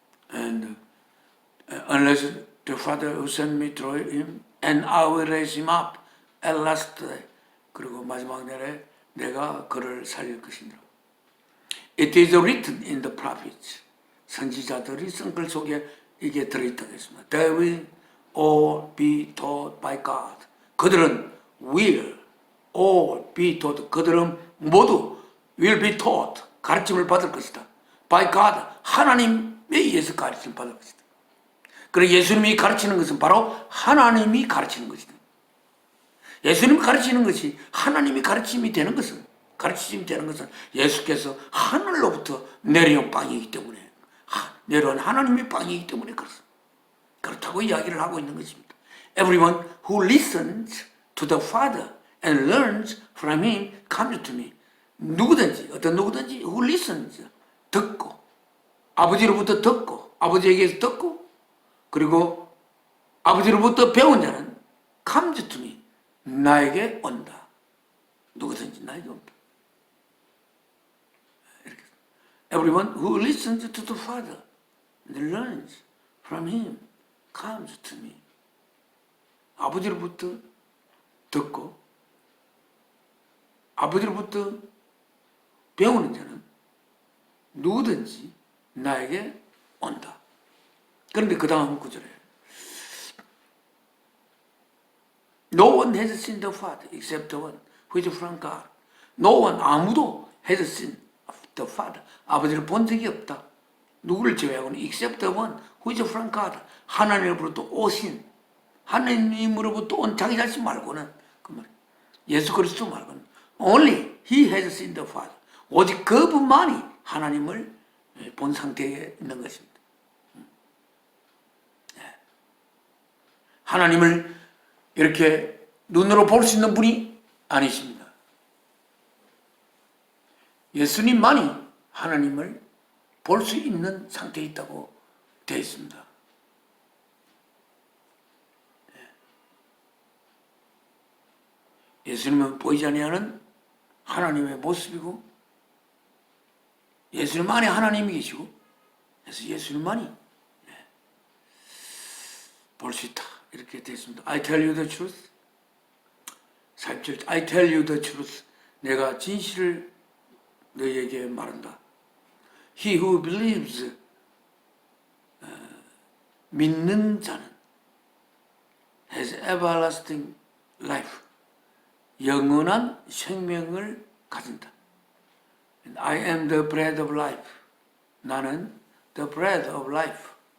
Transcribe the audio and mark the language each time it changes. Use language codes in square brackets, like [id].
[en] And unless the Father who sent me through him, and I will raise him up at last day. [ko] 그리고 마지막 날에 내가 그를 살릴 것이니라. [en] It is written in the prophets. [ko] 선지자들이 쓴 글 속에 이게 들어있다고 했습니다. [en] They will all be taught by God. [ko] 그들은 [en] will all be taught. [ko] 그들은 모두 [en] will be taught. [ko] 가르침을 받을 것이다. [en] By God. [ko] 하나님에 의해서 가르침을 받을 것이다. 그래서 예수님이 가르치는 것은 바로 하나님이 가르치는 것이다. 예수님이 가르치는 것이 하나님이 가르침이 되는 것은 가르치심이 되는 것은 예수께서 하늘로부터 내려온 빵이기 때문에 내려온 하나님의 빵이기 때문에 그렇다고 이야기를 하고 있는 것입니다. [en] Everyone who listens to the Father and learns from Him comes to me. [ko] 누구든지 어떤 누구든지 [en] who listens [ko] 듣고 아버지로부터 듣고 아버지에게서 듣고 그리고 아버지로부터 배운 자는 [en] comes to me. [ko] 나에게 온다. 누구든지 나에게 온다. 이렇게. [en] Everyone who listens to the Father and learns from Him comes to me. [ko] 아버지로부터 듣고 아버지로부터 배우는 자는 누구든지 나에게 온다. 그런데 그 다음 구절에 [en] No one has seen the Father except the one who is from God. No one, [ko] 아무도 [en] has seen the Father. [ko] 아버지를 본 적이 없다. 누구를 제외하고는 [en] except the one who is from God. [ko] 하나님으로부터 오신, 하나님으로부터 온 자기 자신 말고는 그 말, 예수 그리스도 말고는 [en] only he has seen the Father. [ko] 오직 그분만이 하나님을 본 상태에 있는 것입니다. 하나님을 이렇게 눈으로 볼 수 있는 분이 아니십니다. 예수님만이 하나님을 볼 수 있는 상태에 있다고 되어 있습니다. 예수님은 보이지 아니하는 하나님의 모습이고 예수님 안에 하나님이 계시고 그래서 예수님만이 볼 수 있다. 이렇게 되어 있습니다. [en] I tell you the truth. [ko] 47절 [en] I tell you the truth. [ko] 내가 진실을 너희에게 말한다. [en] He who believes [ko] 믿는 자는 [en] has everlasting life. [ko] 영원한 생명을 가진다. [en] And I am the bread of life. [ko] 나는 [en] the bread of life.